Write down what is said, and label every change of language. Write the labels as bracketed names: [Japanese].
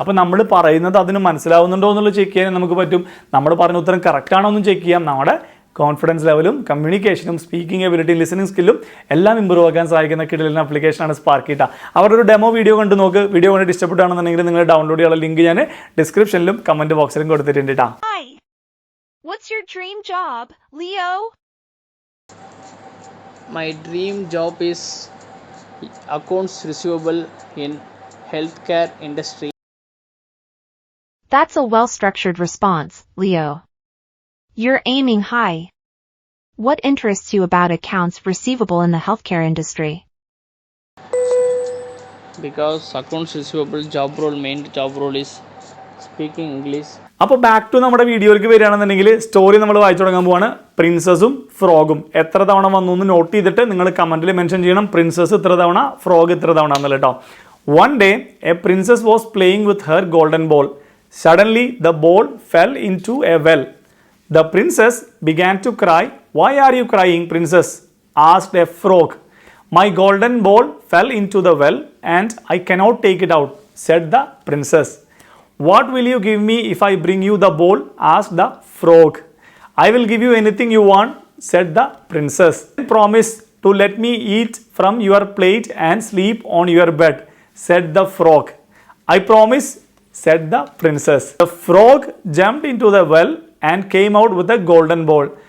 [Malayalam] അപ്പോൾ നമ്മൾ പറയുന്നത് അതിന് മനസ്സിലാവുന്നുണ്ടോ എന്നുള്ളത് ചെക്ക് ചെയ്യാൻ നമുക്ക് പറ്റും. നമ്മൾ പറഞ്ഞ ഉത്തരം കറക്റ്റ് ആണോ എന്നും ചെക്ക് ചെയ്യാം. നമ്മുടെ കോൺഫിഡൻസ് ലെവലും കമ്മ്യൂണിക്കേഷനും സ്പീക്കിംഗ് എബിലിറ്റി ലിസണിംഗ് സ്കില്ലും എല്ലാം ഇമ്പ്രൂവ് ആക്കാൻ സഹായിക്കുന്ന കിടിലൻ ആപ്ലിക്കേഷനാണ് സ്പാർക്കിട്ട. അവരുടെ ഒരു ഡെമോ വീഡിയോ കണ്ടു നോക്ക്. വീഡിയോ കണ്ടിട്ട് ഇഷ്ടപ്പെട്ടാണെന്നുണ്ടെങ്കിൽ നിങ്ങൾ ഡൗൺലോഡ് ചെയ്യാനുള്ള ലിങ്ക് ഞാൻ ഡിസ്ക്രിപ്ഷനിലും കമൻറ്റ് ബോക്സിലും കൊടുത്തിട്ടുണ്ട് കേട്ടോ. [English] What's your dream job, Leo? My dream job is accounts receivable in healthcare industry. That's a well-structured response, Leo. You're aiming high. What interests you about accounts receivable in the healthcare industry? Because accounts receivable main job role is speaking English. [Malayalam] അപ്പോൾ back to നമ്മുടെ വീഡിയോയിലേക്ക് വരികയാണെന്നുണ്ടെങ്കിൽ story നമ്മൾ വായിച്ചു തുടങ്ങാൻ പോവാണ്. പ്രിൻസസും ഫ്രോഗും എത്ര തവണ വന്നു എന്ന് നോട്ട് ചെയ്തിട്ട് നിങ്ങൾ കമൻറ്റിൽ മെൻഷൻ ചെയ്യണം. പ്രിൻസസ് ഇത്ര തവണ, ഫ്രോഗ് ഇത്ര തവണ എന്നുള്ള കേട്ടോ. [English] One day a princess was playing with her golden ball. Suddenly the ball fell into a well. The princess began to cry. Why are you crying princess? Asked a frog. My golden ball fell into the well and I cannot take it out, said the princess. What will you give me if I bring you the bowl? asked the frog. I will give you anything you want, said the princess. Promise to let me eat from your plate and sleep on your bed, said the frog. I promise, said the princess. The frog jumped into the well and came out with a golden bowl.